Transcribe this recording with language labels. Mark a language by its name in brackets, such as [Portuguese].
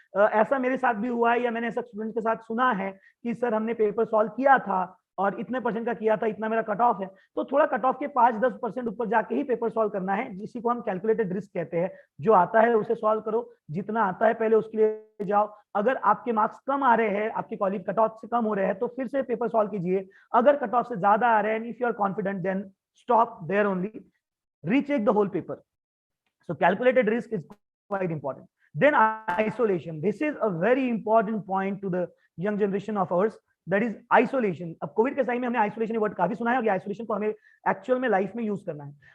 [Hindi] ऐसा मेरे साथ भी हुआ है या मैंने ऐसा स्टूडेंट के साथ सुना है कि सर हमने पेपर सॉल्व किया था और इतने परसेंट का किया था, इतना मेरा कट ऑफ है। तो थोड़ा कट ऑफ के 5-10% ऊपर जाके ही पेपर सॉल्व करना है, जिसी को हम कैलकुलेटेड रिस्क कहते हैं। जो आता है उसे सॉल्व करो, जितना आता है पहले उसके लिए जाओ। अगर आपके मार्क्स कम आ रहे हैं, आपके कॉलेज कट ऑफ से कम हो रहे हैं, तो फिर से पेपर सॉल्व कीजिए। अगर कट ऑफ से ज्यादा आ रहे हैं, [English] If you are confident, then stop there only, recheck the whole paper. So calculated risk is quite important. Then isolation. This is a very important point to the young generation of ours. That is isolation. [Hindi] अब Covid के time में हमने isolation word काफी सुना है और isolation को हमें एक्चुअल में लाइफ में यूज करना है।